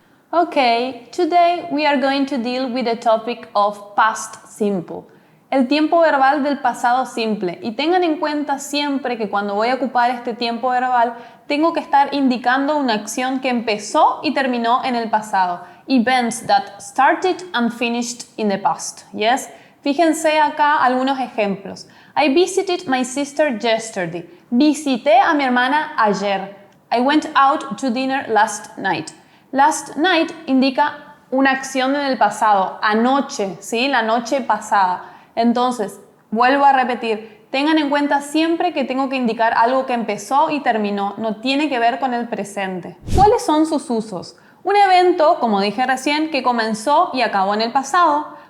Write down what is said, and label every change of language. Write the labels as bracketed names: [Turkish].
[English] Okay, today we are going to deal with the topic of past simple, [Spanish] el tiempo verbal del pasado simple. Y tengan en cuenta siempre que cuando voy a ocupar este tiempo verbal tengo que estar indicando una acción que empezó y terminó en el pasado. [English] Events that started and finished in the past. Yes? [Spanish] Fíjense acá algunos ejemplos. [English] I visited my sister yesterday. [Spanish] Visité a mi hermana ayer. [English] I went out to dinner last night. Last night [Spanish] indica una acción en el pasado, anoche, ¿sí? La noche pasada. Entonces, vuelvo a repetir, tengan en cuenta siempre que tengo que indicar algo que empezó y terminó, no tiene que ver con el presente. ¿Cuáles son sus usos? Un evento, como dije recién, que comenzó y acabó en el pasado.